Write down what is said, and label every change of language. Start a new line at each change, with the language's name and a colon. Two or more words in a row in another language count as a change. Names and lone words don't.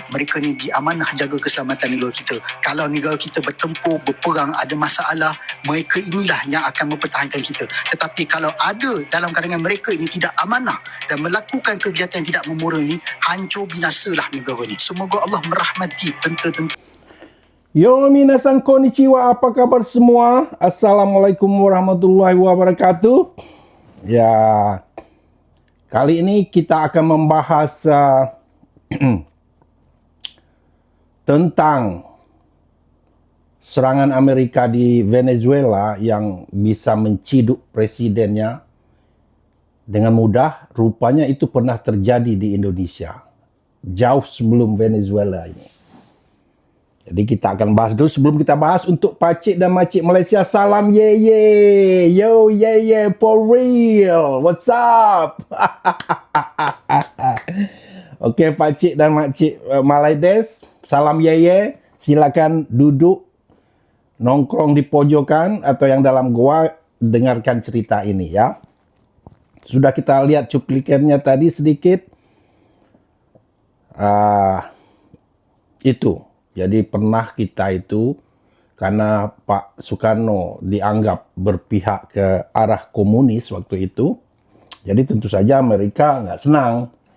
Malay: Mereka ni diamanah jaga keselamatan negara kita. Kalau negara kita bertempur, berperang, ada masalah, mereka inilah yang akan mempertahankan kita. Tetapi kalau ada dalam kalangan mereka ini tidak amanah dan melakukan kegiatan yang tidak memoral ni, hancur binasalah negara ni. Semoga Allah merahmati tentera-tentera.
Japanese: よ みなさん こんにちは,
Indonesian: apa kabar semua?
Arabic: السلام عليكم ورحمة الله وبركاته.
Indonesian: Ya, kali ini kita akan membahas tentang serangan Amerika di Venezuela yang bisa menciduk presidennya dengan mudah. Rupanya itu pernah terjadi di Indonesia jauh sebelum Venezuela ini. Jadi kita akan bahas dulu. Sebelum kita bahas, untuk pakcik dan makcik Malaysia, salam ye ye.
English: Yo ye ye for real. What's up?
Indonesian: Okay, pakcik dan makcik Malaydes, salam ye ye. Silakan duduk, nongkrong di pojokan atau yang dalam goa, dengarkan cerita ini ya. Sudah kita lihat cuplikannya tadi sedikit. Itu. Jadi pernah kita itu, karena Pak Soekarno dianggap berpihak ke arah komunis waktu itu, jadi tentu saja Amerika nggak senang.